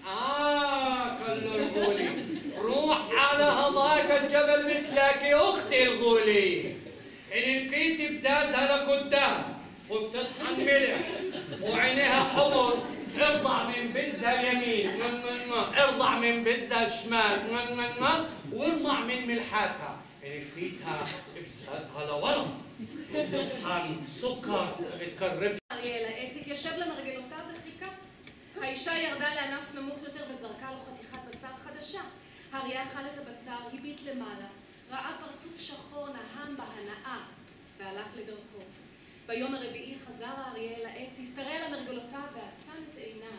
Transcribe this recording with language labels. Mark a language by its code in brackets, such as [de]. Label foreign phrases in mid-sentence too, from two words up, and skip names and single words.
[ar] قال له الغولي روح على هذاك الجبل بتلاقي اختي الغولي، ان لقيتي بزازها لقدام وبتطحن ملح وعينيها حمر، ارضع من بزها اليمين، ارضع من بزها الشمال، وارضع من ملحاتها. ان لقيتها بزازها لورا وبتطحن سكر بتكرب. [he] אריאל התיישב למרגלותיו וחיכה. האישה ירדה לענף נמוך יותר וזרקה לו חתיכת בשר חדשה. האריה אכל את הבשר, הביט למעלה, ראה פרצוף שחור נהם בהנאה והלך לדרכו. ביום הרביעי חזר האריה אל העץ, הסתרע על מרגלותיו ועצם את עיניו.